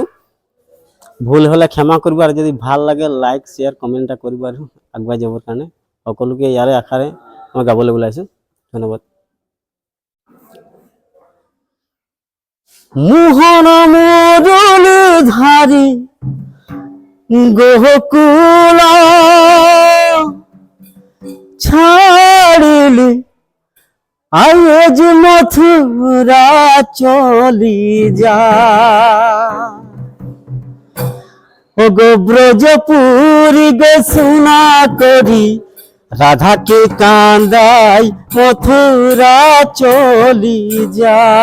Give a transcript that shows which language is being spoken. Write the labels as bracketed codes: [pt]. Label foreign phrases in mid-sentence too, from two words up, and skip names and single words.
[as] ভুল হ'লে ক্ষমা কৰিব আৰু যদি ভাল লাগে [en] like share comment [as] এটা কৰিব আৰু আগুৱাই যাবৰ কাৰণে সকলোকে ইয়াৰে আশাৰে মই গাবলৈ ওলাইছোঁ। ধন্যবাদ। মোহন মুরলী ধারি গোকুল ছাড়িলি আজ মথুরা চলি যা ও গো ব্রজপুরী গে সোনা করি রাধাকে কান্দাই মথুরা চলি যা